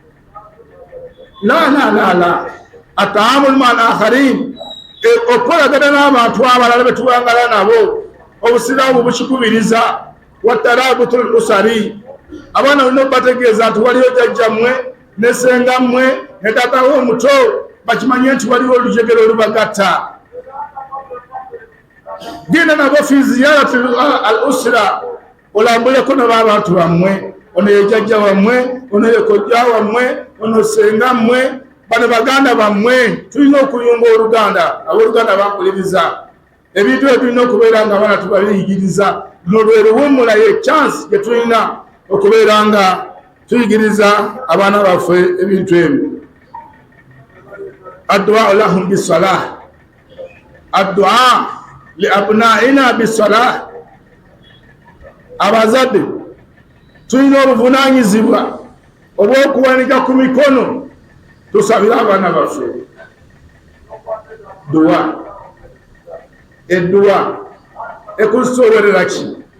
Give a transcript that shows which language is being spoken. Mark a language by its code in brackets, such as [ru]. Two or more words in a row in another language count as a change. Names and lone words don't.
[ar] التعامل مع الآخرين [lg] okolagana n'abantu abalala betuwangala nabo Obusiraamu bukikubiriza [ar] وترابط الأسر. [lg] Abaana olina okubategeeza nti waliyo jjajjammwe ne ssengammwe ne taatawo omuto bakimanye nti waliwo olujegero olubagatta. Genda nabo [ar] في زيارة الأسرة [lg] olambuleko nabo abantu bammwe ono ye jjajja wammwe ono ye kojja wammwe ono ssengammwe bano baganda bammwe tulina okuyunga oluganda. Abooluganda bampuliriza ebintu ebirina okubeera nga abaana tubabiyigiriza nolwe luwummula ye chance gye tulina okubeera nga tuyigiriza abaana baffe ebintu ebyo. [ar] الدعاء لهم بالصلاح، الدعاء لأبنائنا بالصلاح. [lg] Abazadde tulina obuvunaanyizibwa obw'okuwanika ku mikono tusabire abaana baffe duwa. Edduwa ekusoberera ki?